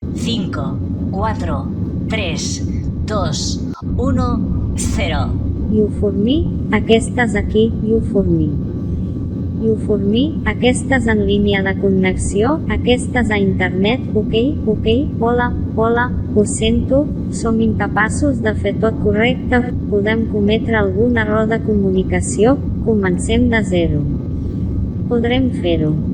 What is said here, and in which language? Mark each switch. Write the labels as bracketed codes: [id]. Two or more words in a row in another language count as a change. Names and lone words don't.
[en] 5, 4, 3, 2, 1, 0. You for me, [ca] aquestes aquí, [en] you for me. You for me, [ca] aquestes en línia de connexió, aquestes a internet, ok, hola, ho sento, som incapaços de fer tot correcte, podem cometre algun error de comunicació, comencem de zero. Podrem fer-ho.